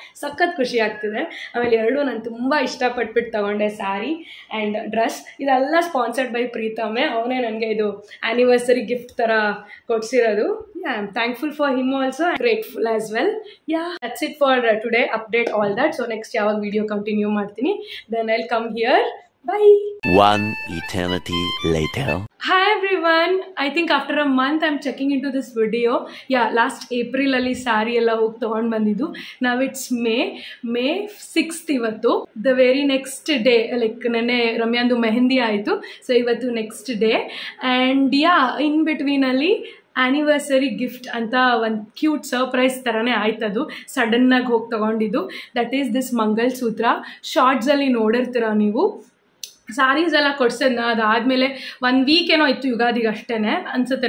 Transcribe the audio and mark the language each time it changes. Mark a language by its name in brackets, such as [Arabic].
[Kannada] ಸಖತ್ ಖುಷಿ ಆಗ್ತಿದೆ. ಆಮೇಲೆ 2 ನಾನು ತುಂಬ ಇಷ್ಟಪಟ್ಬಿಟ್ಟು ತೊಗೊಂಡೆ, ಸ್ಯಾರಿ ಆ್ಯಂಡ್ ಡ್ರೆಸ್. ಇದೆಲ್ಲ ಸ್ಪಾನ್ಸರ್ಡ್ ಬೈ ಪ್ರೀತಮೇ. ಅವನೇ ನನಗೆ ಇದು ಆ್ಯನಿವರ್ಸರಿ ಗಿಫ್ಟ್ ಥರ ಕೊಡ್ಸಿರೋದು. [English] I am thankful for him also, grateful as well. That's it for today update all that. So next [Kannada] ಯಾವಾಗ [English] video continue [Kannada] ಮಾಡ್ತೀನಿ, [English] Then I'll come here. Bye. One eternity later. Hi everyone. I think after a month I'm checking into this video. Last April [Kannada] ಅಲ್ಲಿ ಸಾರಿ ಎಲ್ಲ ಹೋಗಿ ತೊಗೊಂಡು ಬಂದಿದ್ದು. [English] Now it's May 6th [Kannada] ಇವತ್ತು. [English] The very next day, like [Kannada] ನೆನ್ನೆ ರಮ್ಯಾಂದು ಮೆಹಂದಿ ಆಯಿತು. [English] so [Kannada] ಇವತ್ತು [English] Next day. [Kannada] And [English] in between [Kannada] ಅಲ್ಲಿ ಆ್ಯನಿವರ್ಸರಿ ಗಿಫ್ಟ್ ಅಂತ ಒಂದು ಕ್ಯೂಟ್ ಸರ್ಪ್ರೈಸ್ ಥರನೇ ಆಯ್ತದು. ಸಡನ್ನಾಗಿ ಹೋಗಿ ತೊಗೊಂಡಿದ್ದು. [English] that is this [Kannada] ಮಂಗಲ್ಸೂತ್ರ. ಶಾರ್ಟ್ಸಲ್ಲಿ ನೋಡಿರ್ತೀರ ನೀವು. ಸ್ಯಾರೀಸ್ ಎಲ್ಲ ಕೊಡ್ಸೋದನ್ನ ಅದಾದಮೇಲೆ 1 ವೀಕ್ ಏನೋ ಇತ್ತು ಯುಗಾದಿಗೆ ಅಷ್ಟೇ ಅನಿಸುತ್ತೆ.